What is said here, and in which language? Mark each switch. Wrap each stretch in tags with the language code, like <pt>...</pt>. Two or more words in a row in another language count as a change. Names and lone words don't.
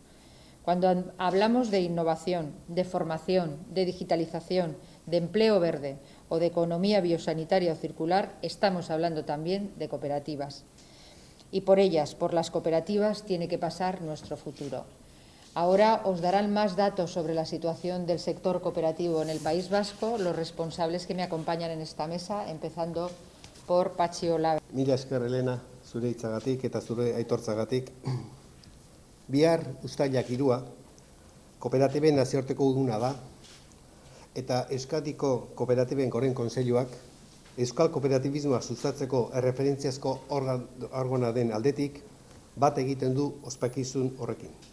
<es>Cuando hablamos de innovación, de formación, de digitalización, de empleo verde o de economía biosanitaria o circular, estamos hablando también de cooperativas. Y por ellas, por las cooperativas, tiene que pasar nuestro futuro. Ahora os darán más datos sobre la situación del sector cooperativo en el País Vasco los responsables que me acompañan en esta mesa, empezando por Patxi Olave.</es> <eu>Mila esker, Elena, zure hitzagatik eta zure aitortzagatik. Bihar uztailak 3 kooperatiben nazioarteko eguna da, eta Euskadiko Kooperatiben Goren Kontseiluak euskal kooperatibismoa sustatzeko erreferentziazko organa den aldetik bat egiten du ospakizun horrekin.</eu>